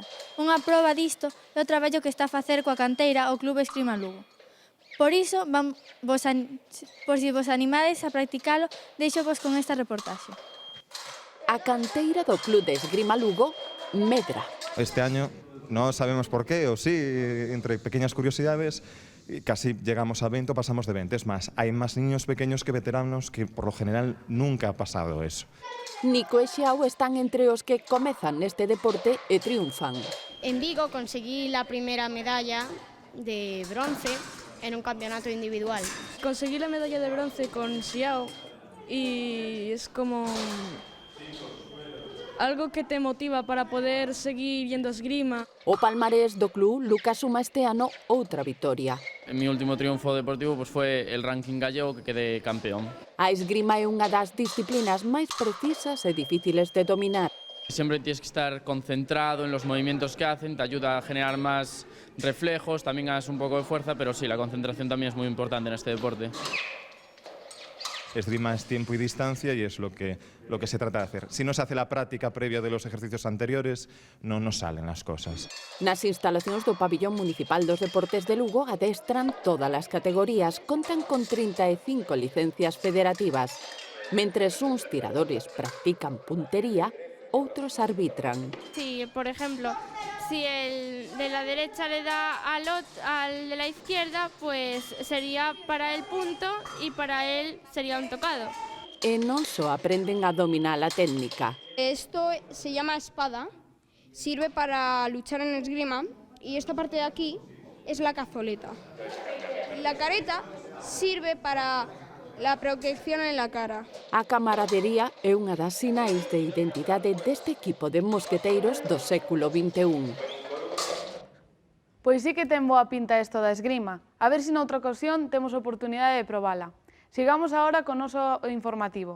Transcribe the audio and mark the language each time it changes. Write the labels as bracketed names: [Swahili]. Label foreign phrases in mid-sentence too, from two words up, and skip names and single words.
[Galician] Unha proba disto é o traballo que está a facer coa canteira o Club Esgrima Lugo. Por iso, por si vos animades a practicalo, deixo-vos con esta reportaxe. A canteira do Club de Esgrima Lugo medra. [Spanish] Este año non sabemos por qué, ou sí, entre pequeñas curiosidades, casi llegamos a 20 o pasamos de 20. Es más, hay más niños pequeños que veteranos que por lo general nunca ha pasado eso. [Galician] Nico e Xiao están entre os que comezan neste deporte e triunfan. [Spanish] En Vigo conseguí la primera medalla de bronce en un campeonato individual. Conseguí la medalla de bronce con Xiao y es como algo que te motiva para poder seguir yendo a esgrima. [Galician] O palmarés do club Lucas suma este ano outra vitoria. [Spanish] En mi último triunfo deportivo pues fue el ranking gallego que quedé campeón. [Galician] A esgrima é unha das disciplinas máis precisas e difíciles de dominar. [Spanish] Siempre tienes que estar concentrado en los movimientos que hacen, te ayuda a generar más reflejos, también ganas un poco de fuerza, pero sí, la concentración también es muy importante en este deporte. Esgrima es tiempo y distancia y es lo que se trata de hacer. Si no se hace la práctica previa de los ejercicios anteriores, no nos salen las cosas. [Galician] Nas instalacións do Pabillón Municipal dos Deportes de Lugo adestran todas as categorías, contan con 35 licencias federativas. Mentres uns tiradores practican puntería, outros arbitran. [Spanish] Sí, por ejemplo, si el de la derecha le da al de la izquierda, pues sería para el punto y para él sería un tocado. [Galician] E non só aprenden a dominar a técnica. [Spanish] Esto se llama espada, sirve para luchar en esgrima y esta parte de aquí es la cazoleta. La careta sirve para la protección en la cara. [Galician] A camaradería é unha das sinais de identidade deste equipo de mosqueteiros do século XXI. Pois sí que ten boa pinta isto da esgrima. A ver se noutra ocasión temos oportunidade de probala. Sigamos agora con o noso informativo.